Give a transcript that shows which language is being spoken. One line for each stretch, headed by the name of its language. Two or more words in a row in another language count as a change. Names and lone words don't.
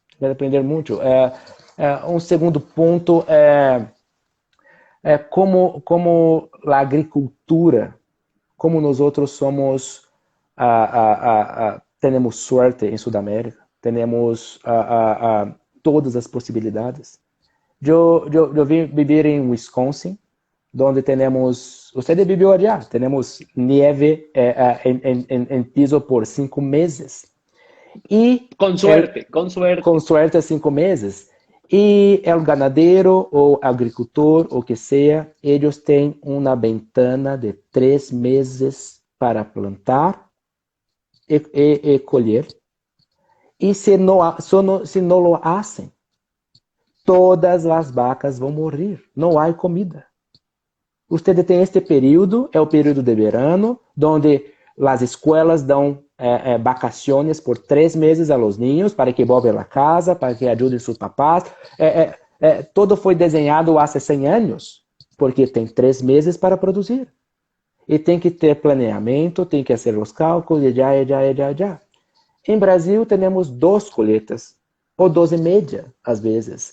Portuguese: Um segundo ponto é como a agricultura, como nós outros somos temos sorte em Sudamérica, temos todas as possibilidades. Eu vim viver em Wisconsin, onde temos, você viveu allá, temos neve em piso por 5 meses. E
Spanish: con suerte, con suerte.
Portuguese: Com suerte 5 meses. E o ganadeiro ou agricultor, o que seja, eles têm uma ventana de 3 meses para plantar e colher. E se não
Spanish: lo hacen,
Portuguese: todas as vacas vão morrer. Não há comida. Você tem este período, é o período de verano, onde as escolas dão vacaciones por 3 meses
Spanish: a los niños para que
Portuguese: volvam a casa, para que ajudem seus papás. Todo foi desenhado há 100 anos, porque tem 3 meses para produzir. E tem que ter planeamento, tem que fazer os cálculos, e já. Em Brasil, temos 2 colheitas, ou 2 e meia, às vezes.